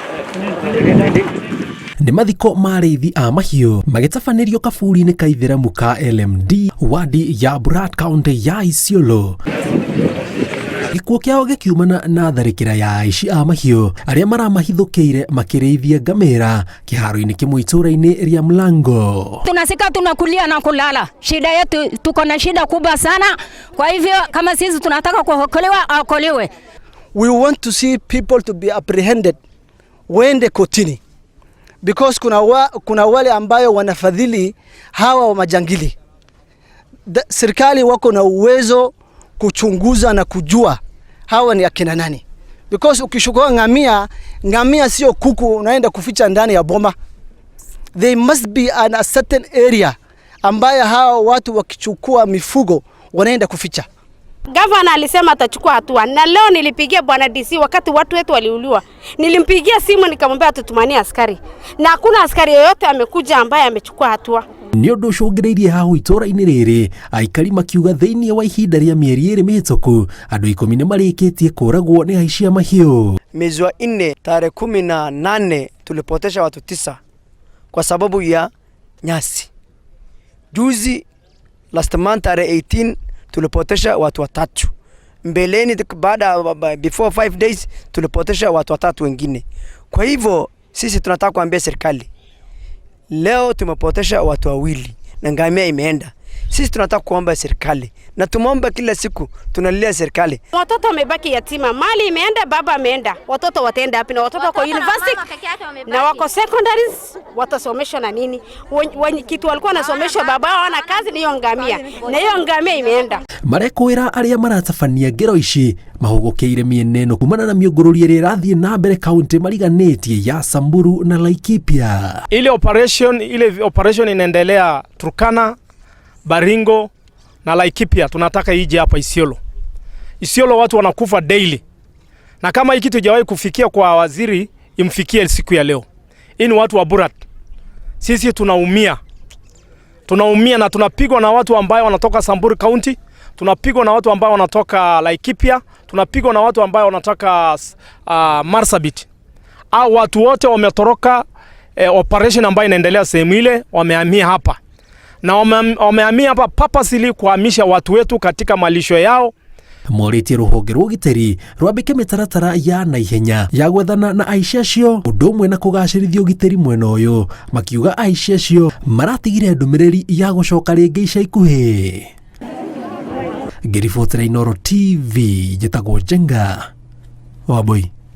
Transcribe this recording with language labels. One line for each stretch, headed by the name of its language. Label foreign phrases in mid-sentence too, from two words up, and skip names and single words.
Kikuyu: Nĩ mathiko marĩithi a mahiũ magĩtabanĩrio kaburi-inĩ ka ithĩramu ka LMD wadi ya Burat County ya Isiolo. Gĩkuũ kĩao gĩkiumana na tharĩkĩra ya aici a mahiũ arĩa maramahithũkĩire makĩrĩithia ngamĩra kĩharo-inĩ kĩmwe itũũra-inĩ rĩa Mlango.
Swahili: Tunasika tunakulia na kulala. Shida yetu, tuko na shida kubwa sana. Kwa hivyo kama sisi tunataka kuokolewa, aokolewe.
English: We want to see people to be apprehended when they kotini.
Swahili: Because kuna wale ambayo wanafadhili hawa wa majangili. Serikali wako na uwezo kuchunguza na kujua hawa ni akina nani. Because ukishukua ngamia sio kuku unaenda kuficha ndani ya boma.
English: They must be in a certain area
Swahili: ambayo hawa watu wakichukua mifugo wanaenda kuficha. Gavana alisema atachukua hatua, na leo nilipigia bwana DC wakati watu wetu waliuliwa. Nilimpigia simu nikamwambia tutumanie askari. Na hakuna askari yoyote amekuja ambaye amechukua hatua.
Kikuyu: Nĩ ũndũ ũcũngĩrĩirie haha itũũra-inĩ rĩrĩ aikari makiuga thĩinĩ wa ihinda rĩa mĩeri 2 mĩhĩtũku andũ 10 nĩ marĩkĩtie kũragwo nĩ aici a mahiũ.
Swahili: Mwezi wa 4 tarehe 18 tulipotesha watu 9 kwa sababu ya nyasi. Juzi
English: last month
Swahili: tarehe 18 tulipotesha watu 3. Mbeleni
English: before 5 days
Swahili: tulipotesha watu 3 wengine. Kwa hivyo sisi tunataka kuambia serikali, leo tumepotesha watu 2 na ngamia imeenda. Sisi tunataka kuomba serikali na tumeomba kila siku, tunalilia serikali. Watoto wamebaki yatima, mali imeenda, baba ameenda. Watoto wataenda wapi? Na watoto kwa university na wako secondaries, watasomeshwa na nini? Kitu walikuwa wanasomeshwa baba hawana kazi, ni hiyo ngamia. Na hiyo ngamia imeenda.
Kikuyu: Marekwĩra arĩa maratabania ngero ici mahũgũkĩire mĩena ĩno kumana na mĩũngũrũrio ĩrĩa ĩrathiĩ na mbere kaunti mariganĩtie ya Samburu na Laikipia.
Swahili: Ile operation inaendelea Turkana, Baringo na Laikipia, tunataka ije hapa Isiolo. Isiolo watu wanakufa daily. Na kama hiki kitu hajawahi kufikia kwa waziri, imfikie siku ya leo. Hii ni watu wa Burat. Sisi tunaumia. Tunaumia na tunapigwa na watu ambao wanatoka Samburu County, tunapigwa na watu ambao wanatoka Laikipia, tunapigwa na watu ambao wanatoka Marsabit. Hao watu wote wametoroka operation ambayo inaendelea sehemu ile, wamehamia hapa. Na wamehamia hapa purposely kuhamisha watu wetu katika malisho yao.
Kikuyu: Morĩtie rũhonge rwa ũgitĩri rwambĩke mĩtaratara ya naihenya ya gwethana na aici acio ũndũ ũmwe na kũgacĩrithia ũgitĩri mwena ũyũ, makiuga aici acio maratigire ndũmĩrĩri ya gũcoka rĩngĩ ica ikuhĩ. Ngĩribotera Inooro TV, njĩtagwo Jenga Wambui.